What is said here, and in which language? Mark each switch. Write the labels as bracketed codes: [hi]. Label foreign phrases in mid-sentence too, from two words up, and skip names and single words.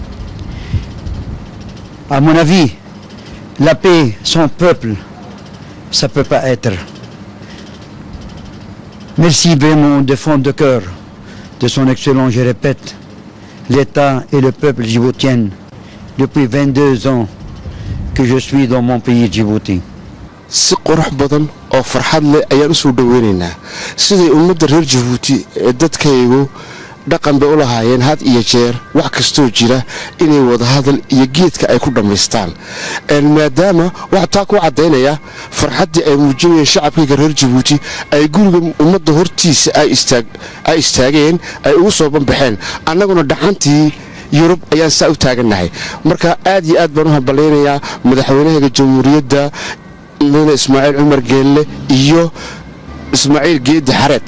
[fr] À mon avis, la paix sans peuple, ça ne peut pas être. Merci vraiment de fond de cœur de son Excellent, je répète, l'État et le peuple djiboutien depuis 22 ans que je suis dans mon pays Djibouti. [so] si qurux badan oo farxad leh ayaan u soo dhaweynaynaa siday ummadda reer Djibouti ee dadkaygu dhaqan bay u lahaayeen had iyo jeer wax kastoo jira inay wada hadal iyo geedka ay ku dhamaystaan maadaama wax taa ku cadeynaya farxaddii ay muujinayeen shacabka reer Djibouti ay guriga ummadda hortiisa ay istaageen ay ugu soo banbaxeen annaguna dhaxantii Yurub ayaan saa u taaganahay marka aad iyo aad baan u hambaleynayaa madaxweynaha jamhuuriyadda Mudane Ismaaciil Cumar Geelle iyo Ismaaciil Geedi Xareed